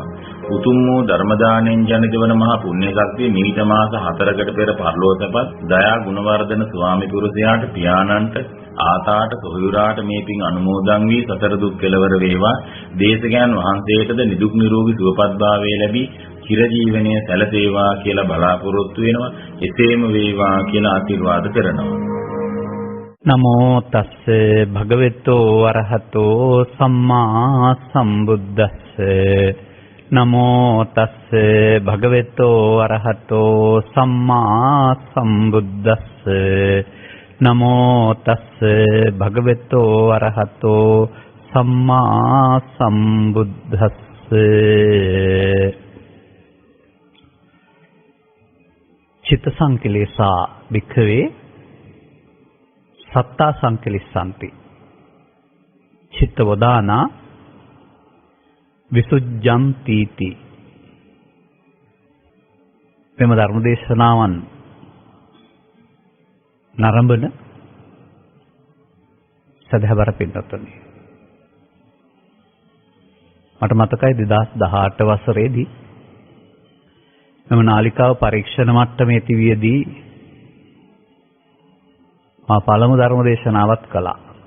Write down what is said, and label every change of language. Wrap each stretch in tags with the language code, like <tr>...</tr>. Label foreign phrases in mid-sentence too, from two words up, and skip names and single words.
<si>උතුම් වූ ධර්ම දාණයෙන් ජනිත වන මහා පුණ්‍ය ශක්තිය මීට මාස 4කට පෙර පරලෝකසපත් දයා ගුණවර්ධන ස්වාමි පුරුෂයාට පියාණන්ට ආතාට සොහොයුරාට මේ පින් අනුමෝදන් වී සතර දුක් කෙලවර වේවා. දේශකයන් වහන්සේටද නිදුක් නිරෝගී සුවපත් භාවය ලැබී චිරජීවනයේ සැලසේවා කියලා බලාපොරොත්තු වෙනවා. එසේම වේවා කියලා ආශිර්වාද කරනවා.</si> <pi>නමෝ තස්ස භගවතෝ අරහතෝ සම්මා සම්බුද්දස්ස නමෝ තස්ස භගවතෝ අරහතෝ සම්මා සම්බුද්දස්ස නමෝ තස්ස භගවතෝ අරහතෝ සම්මා සම්බුද්දස්ස. චිත්ත සංකලේශා භික්ඛවේ සත්තා සංකලිස්සanti චිත්ත වදානා විසුද්ධන්තිති.</pi> <si>මෙම ධර්ම දේශනාවන් නරඹන සදහවර පින්වත්නි, මට මතකයි 2018 වසරේදී මෙම නාලිකාව පරීක්ෂණ මට්ටමේ තිබියදී මා පළමු ධර්ම දේශනාවත් කළා.</si>